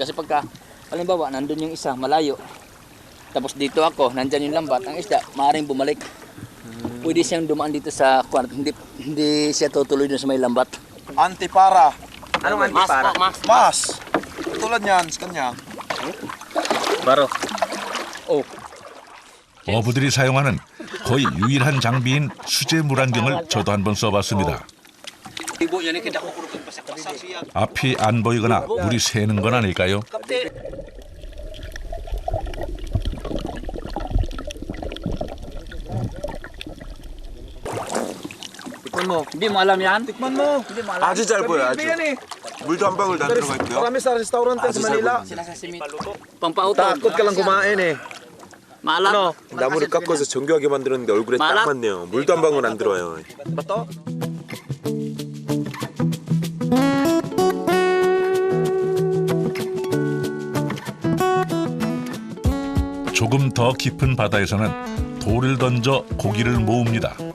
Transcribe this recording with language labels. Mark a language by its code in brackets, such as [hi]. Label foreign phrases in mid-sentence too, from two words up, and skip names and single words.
[tl] Kasi pagka, halimbawa, nandun yung isa, malayo. Tapos dito ako, nandyan yung lambat, ang isda, maaaring bumalik. Pwede siyang dumaan dito sa kuwan, hindi siya tutuloy dun sa may lambat. Antipara. Anong antipara? Mas. Tulad niyan sa kanya. Baro. Oh. [ko] 어부들이 사용하는 거의 유일한 장비인 수제 물안경을 저도 한번 써봤습니다. 앞이 안 보이거나 물이 새는 건 아닐까요? [tl] Tikman mo. Hindi mo alam yan? Tikman mo. Hindi mo alam. [ko] 아주 잘 보여, 아주. 물도 한 방울 안 들어가 있고요. [tl] Marami sa restaurant sa Manila. Sinasasimit. Pampauto. Takot ka lang kumain eh. Maalat. [ko] 나무를 깎아서 정교하게 만들었는데 얼굴에 딱 말아? 맞네요. 물도 한 방울 안 들어와요. [tl] Bato? [ko] 조금 더 깊은 바다에서는 돌을 던져 고기를 모읍니다.